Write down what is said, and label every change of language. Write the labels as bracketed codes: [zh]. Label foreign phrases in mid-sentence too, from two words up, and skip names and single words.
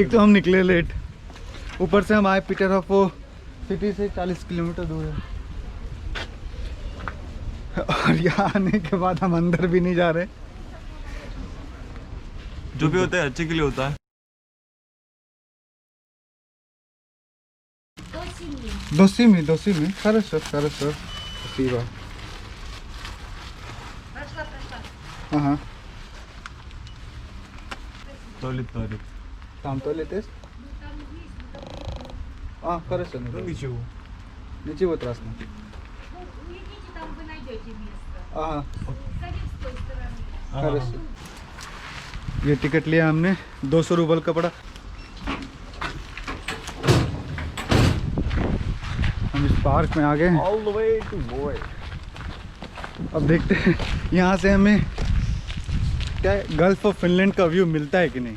[hi] एक तो हम निकले लेट, ऊपर से हम आए पीटरहॉफ, वो सिटी से 40 किलोमीटर दूर है, और यहाँ आने के बाद हम अंदर भी नहीं जा रहे। जो भी होता है अच्छे के लिए होता है। [ru] Досими. Хорошо. Спасибо. Ага. Туалет. Там туалет есть? А, хорошо. Ну ничего. Ничего страшного. Идите, там вы найдете место. [hi] हाँ [ru] Садись с той стороны. хорошо। [hi] ये टिकट लिया हमने 200 रूबल का पड़ा। हम इस पार्क में आ गए हैं। [en] All the way to Boy. [hi] अब देखते हैं यहाँ से हमें क्या गल्फ ऑफ फिनलैंड का व्यू मिलता है कि नहीं।